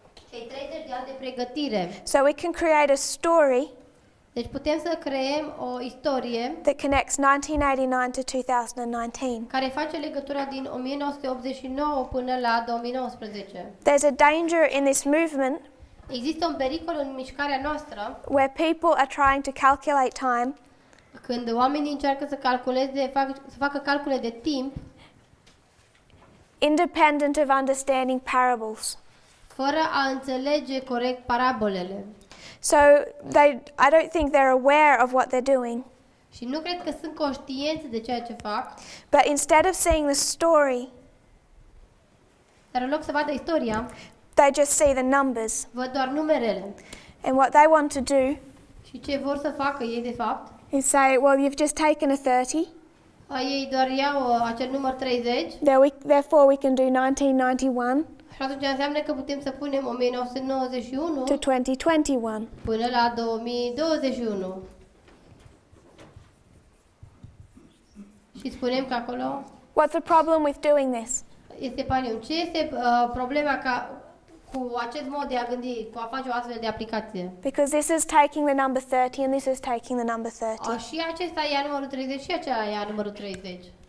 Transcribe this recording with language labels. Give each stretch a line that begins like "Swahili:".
Romanian: Cei 30 de ani de pregătire.
English: So we can create a story
Romanian: Deci putem să creăm o istorie
English: that connects 1989 to 2019.
Romanian: care face legătura din 1989 până la 2019.
English: There's a danger in this movement
Romanian: Există un pericol în mișcarea noastră
English: where people are trying to calculate time
Romanian: când oamenii încearcă să facă calcule de timp
English: independent of understanding parables.
Romanian: fără a înțelege corect parabolele.
English: So I don't think they're aware of what they're doing,
Romanian: Și nu cred că sunt conștienți de ceea ce fac,
English: but instead of seeing the story,
Romanian: dar în loc să vadă istoria,
English: they just see the numbers.
Romanian: văd doar numerele.
English: And what they want to do
Romanian: Și ce vor să facă ei de fapt?
English: is say, well, you've just taken a 30,
Romanian: Ei doar iau acel număr 30
English: therefore we can do 1991
Romanian: și atunci înseamnă că putem să punem 1991
English: to 2021.
Romanian: până la 2021. Și spunem că acolo
English: What's the problem with doing this?
Romanian: este panium. Ce este problema cu acest mod de a gândi, cu a face o astfel de aplicație?
English: Because this is taking the number 30 and this is taking the number 30.
Romanian: Și acesta ia numărul 30 și aceea ia numărul 30.